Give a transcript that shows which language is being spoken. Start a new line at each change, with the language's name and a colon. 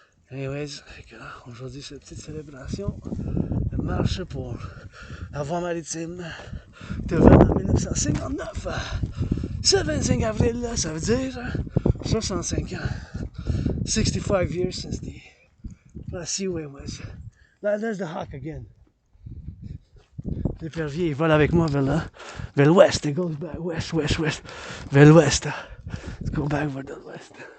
French: Anyways, aujourd'hui c'est une petite célébration de marche pour la voie maritime de en 1959. Ce 25 avril, là, ça veut dire 65 ans.
English: 65 years since the Seaway was. There's the hawk again.
French: L'épervier, il vole avec moi vers l'ouest.
English: It goes back west.
French: Vers l'ouest.
English: Let's go back
French: vers l'ouest.